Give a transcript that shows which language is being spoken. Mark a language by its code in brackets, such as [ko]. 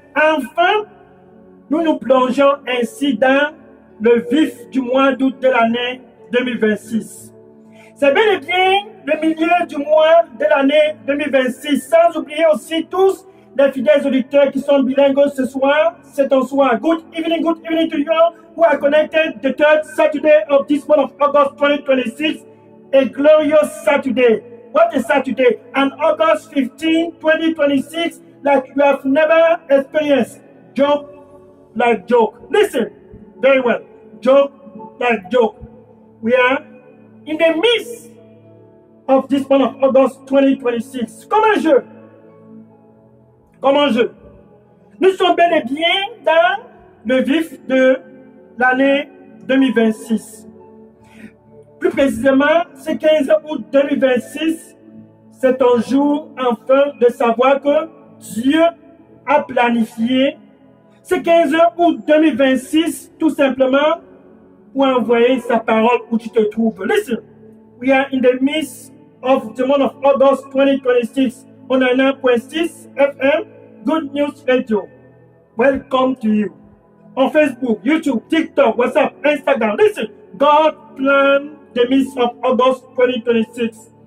[fr] Enfin, nous nous plongeons ainsi dans le vif du mois d'août de l'année 2026. C'est bel et bien le milieu du mois de l'année 2026, sans oublier aussi tous les fidèles auditeurs qui sont bilingues ce soir. C'est un soir. [en] Good evening to you who are connected the third Saturday of this month of August 2026. A glorious Saturday. What a Saturday. On August 15, 2026, like you have never experienced. Joke like joke. Listen very well. Joke like joke. We are in the midst of this month of August 2026. [fr] Comme un jeu. Comme un jeu. Nous sommes bel et bien dans le vif de l'année 2026. Plus précisément, ce 15 août 2026, c'est un jour enfin de savoir que Dieu a planifié ce 15 août 2026 tout simplement pour envoyer sa parole où tu te trouves. [en] Listen, we are in the midst of the month of August 2026 on 9.6 FM, Good News Radio. Welcome to you. On Facebook, YouTube, TikTok, WhatsApp, Instagram. Listen, God planned the midst of August 2026.